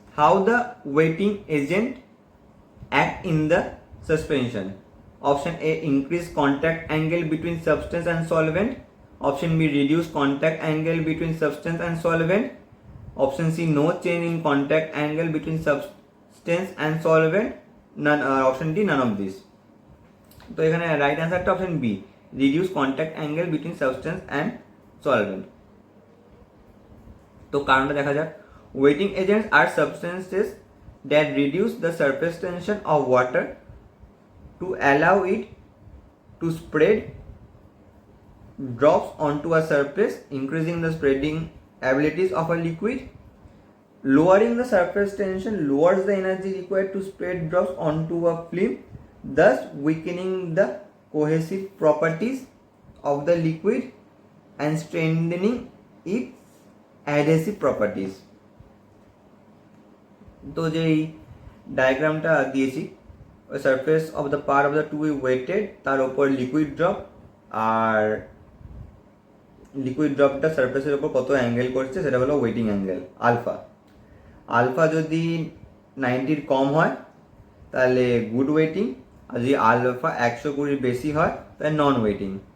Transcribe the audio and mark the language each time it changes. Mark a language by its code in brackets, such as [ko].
[en] How the weighting agent act in the suspension? Option A, increase contact angle between substance and solvent. Option B, reduce contact angle between substance and solvent. Option C, no change in contact angle between substance and solvent. Option D, none of these. তো এখানে right অ্যান্সারটা option B, reduce contact angle between substance and solvent. [bn] তো কারণটা দেখা যাক। [en] Weighting agents are substances that reduce the surface tension of water to allow it to spread drops onto a surface, increasing the spreading abilities of a liquid. Lowering the surface tension lowers the energy required to spread drops onto a film, thus weakening the cohesive properties of the liquid and strengthening its adhesive properties. [bn] তো যেই ডায়াগ্রামটা দিয়েছি, ওই surface of the part of the two weighted, তার ওপর liquid drop, আর liquid ড্রপটা সারফেসের ওপর কত angle করছে সেটা হলো ওয়েটিং অ্যাঙ্গেল আলফা। আলফা যদি 90 কম হয় তাহলে গুড ওয়েটিং, আর যদি আলফা 120 বেশি হয় তাহলে নন ওয়েটিং।